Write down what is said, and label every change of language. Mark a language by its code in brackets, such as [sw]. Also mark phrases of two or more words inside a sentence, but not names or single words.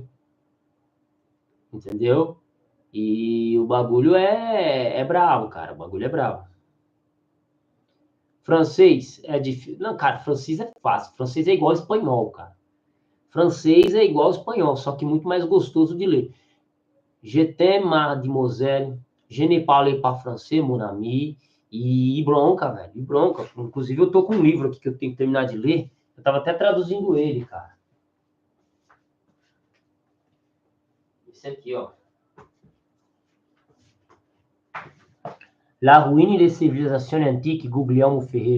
[pt] Entendeu? E o bagulho é bravo, cara. O bagulho é bravo. Francês é difícil. Não, cara, francês é fácil. Francês é igual ao espanhol, cara. Francês é igual ao espanhol, só que muito mais gostoso de ler. [fr] Je t'aime, mademoiselle. Je ne parle pas français, mon ami. [pt] E bronca, velho. E bronca. Inclusive, eu tô com um livro aqui que eu tenho que terminar de ler. Eu tava até traduzindo ele, cara. Esse aqui, ó. La ruína da civilização antiga, Guglielmo Ferreira.